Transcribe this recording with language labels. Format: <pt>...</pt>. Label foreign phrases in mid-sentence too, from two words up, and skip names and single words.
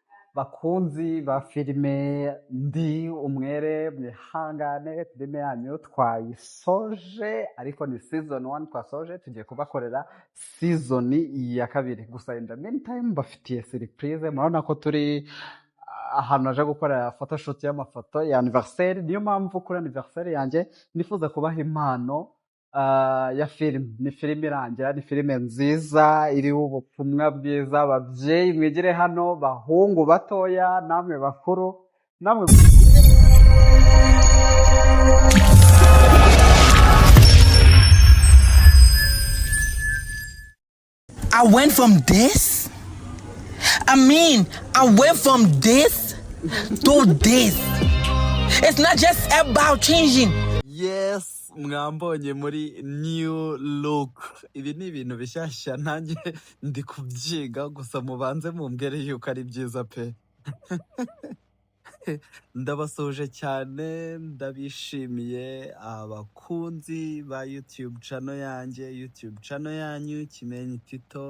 <rw>bakunzi ba filime ndi umwere mwihangane, filime yanyu twayisoje ariko ni season 1 twasoje, tugiye kubakorera season ya kabiri. Gusa</rw> <en>in the meantime</en> <rw>mbafitiye surprise. Murabona ko turi ahantu naje gukorera photoshoot y'amafoto ya anniversaire, niyo mpamvu kuri anniversaire yanjye nifuza kubaha impano ya filime. Ni filime irangira, ni filime nziza iriho ubutumwa bwiza. Ababyeyi mwigire hano, bahungu batoya, namwe bakuru, namwe</rw> <en>I went from this. I went from this to this. It's not just about changing. Yes,</en> <rw>mwambonye muri</rw> <en>new look.</en> <rw>Ibi ni ibintu bishyashya nanjye ndi kubyiga, gusa mubanze mumbwire yuko ari byiza pe. Ndabasoje cyane, ndabishimiye abakunzi ba</rw> <en>YouTube channel</en> <rw>yanjye,</rw> <en>YouTube channel</en> <rw>yanyu Kimenyi Tito.</rw>